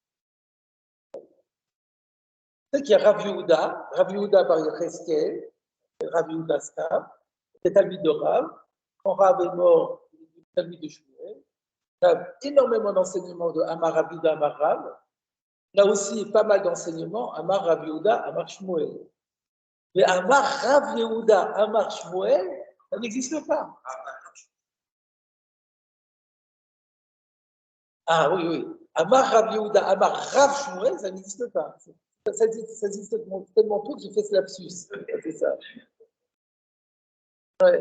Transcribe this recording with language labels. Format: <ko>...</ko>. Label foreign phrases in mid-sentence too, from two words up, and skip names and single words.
<fr>C'est qu'il y a Rav Yehuda Bar Yecheskel, Rav Yehuda Stam, c'est Talmid de Rav. Quand Rav est mort, il est Talmid de Shmuel. Il y a énormément d'enseignements de Amar Rav Yehuda, Amar Rav. Il y a aussi pas mal d'enseignements Amar Rav Yehuda, Amar Shmuel. Mais Amar Rav Yehuda, Amar Shmuel, ça n'existe pas. Ah oui, oui. Amar Rav Yehuda, Amar Rav Shmuel, ça n'existe pas. Ça existe tellement peu que j'ai fait ce lapsus. C'est ça. Ouais.</fr>